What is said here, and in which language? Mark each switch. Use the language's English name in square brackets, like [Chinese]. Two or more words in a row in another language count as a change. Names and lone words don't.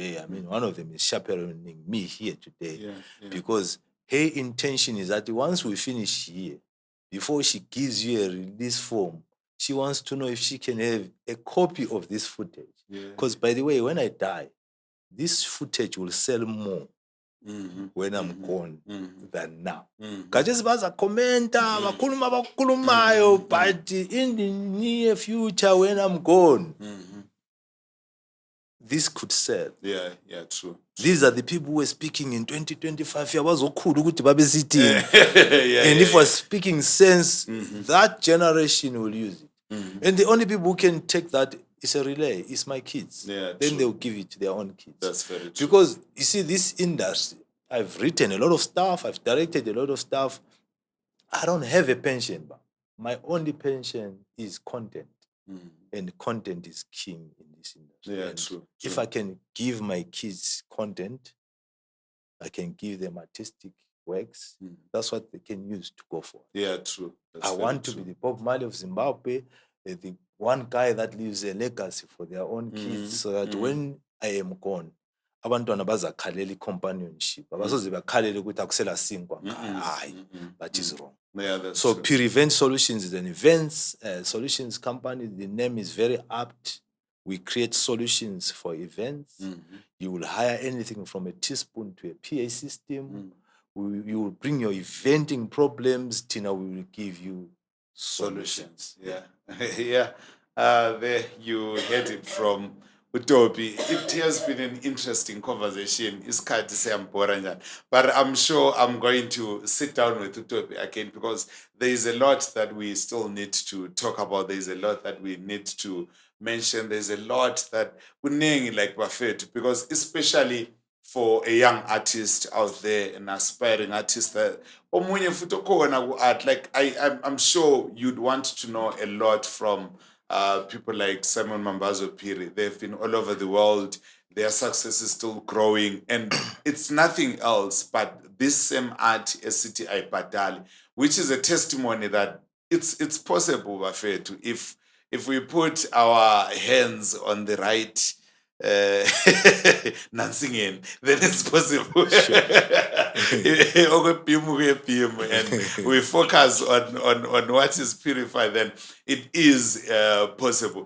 [English] I mean, one of them is chaperoning me here today because her intention is that once we finish here, before she gives you a release form, she wants to know if she can have a copy of this footage. Because, by the way, when I die, this footage will sell more when I'm gone than now. [North Ndebele] Kajesi bazakhomenta bakhuluma abakhulumayo, [English] but in the near future when I'm gone, this could sell. Yeah, true. These are the people who were speaking in 2025. [North Ndebele] Yabazokhulu ukuthi babesithini. [English] And if we're speaking sense, that generation will use it. And the only people who can take that is a relay, is my kids. Yeah, then true. they'll give it to their own kids. That's very true. Because you see, this industry, I've written a lot of stuff, I've directed a lot of stuff. I don't have a pension, but my only pension is content. And content is king in this industry. Yeah, And true. if I can give my kids content, I can give them artistic works. That's what they can use to go for. Yeah, true. That's I very want to true. be the Bob Marley of Zimbabwe, the one guy that leaves a legacy for their own kids, so that when I am gone, [North Ndebele] abantwana bazakhalela companionship. Abasoze bakhalele ukuthi akusela sinkwa. Hayi, [English] that is wrong. Yeah, that's So true. Phiri Event Solutions is an events solutions company. The name is very apt. We create solutions for events. You will hire anything from a teaspoon to a PA system. You will bring your eventing problems. Tina, we will give you solutions. Yeah. Yeah. There you heard it from Utopi. It has been an interesting conversation. [North Ndebele] Isikhathi siyambhora njani. [English] But I'm sure I'm going to sit down with Utopi again because there is a lot that we still need to talk about. There is a lot that we need to mention. There's a lot that kuningi like Buffett, because especially for a young artist out there, an aspiring artist that [North Ndebele] omunye futhi okhona ku-art, [English] like I'm sure you'd want to know a lot from people like Saimon Mambazo Phiri. They've been all over the world. Their success is still growing, and it's nothing else but this same art [North Ndebele] esithi ayibhadali, [English] which is a testimony that it's possible, Bafethu, if we put our hands on the right nansingeni, then it's possible. And we focus on what is purified, then it is possible.